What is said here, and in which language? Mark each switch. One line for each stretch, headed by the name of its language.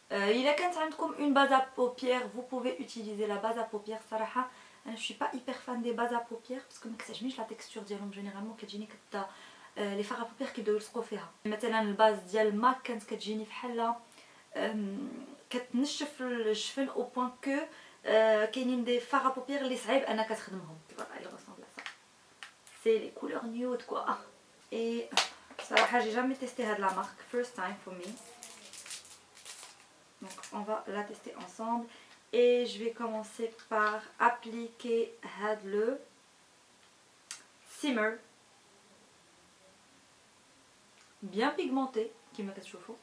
Arabic: الا كانت عندكم
French: une base à paupières, vous pouvez utiliser la base à paupières.
Arabic: صراحه انا
French: je suis pas hyper fan des bases à paupières parce que
Arabic: ما كتعجبنيش لا تكستور ديالهم. جينيرالمون كتجيني لي فار à paupières كيبداو يلصقوا فيها. مثلا الباز ديال ماك كانت كتجيني بحال كتنشف الجفن او بوين كو كاينين دي فار à paupières اللي صعيب انك تخدمهم.
French: il ressemble à ça. C'est les couleurs nude quoi. Et صراحه j'ai jamais testé هاد la marque,
English: first time for me.
French: Donc on va la tester ensemble et je vais commencer par appliquer هاد le shimmer bien pigmenté
Arabic: كما كتشوفوا.